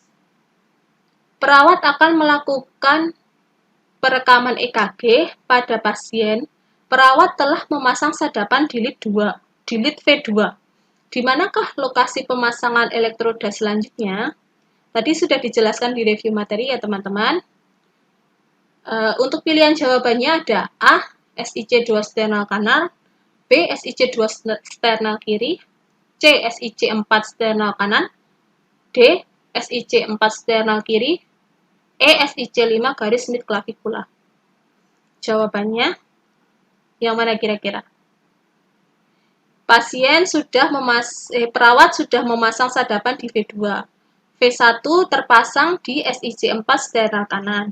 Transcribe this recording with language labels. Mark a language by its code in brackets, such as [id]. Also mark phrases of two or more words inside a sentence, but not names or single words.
[id] Perawat akan melakukan perekaman EKG pada pasien. Perawat telah memasang sadapan di lead V2. Di manakah lokasi pemasangan elektroda selanjutnya? Tadi sudah dijelaskan di review materi ya teman-teman. Untuk pilihan jawabannya ada A. SIC 2 sternal kanan, B. SIC 2 sternal kiri, C. SIC 4 sternal kanan, D. SIC 4 sternal kiri, E. SIC 5 garis [en] mid clavicular. [id] Jawabannya yang mana kira-kira? Perawat sudah memasang sadapan di V2. V1 terpasang di SIC4 sternal kanan.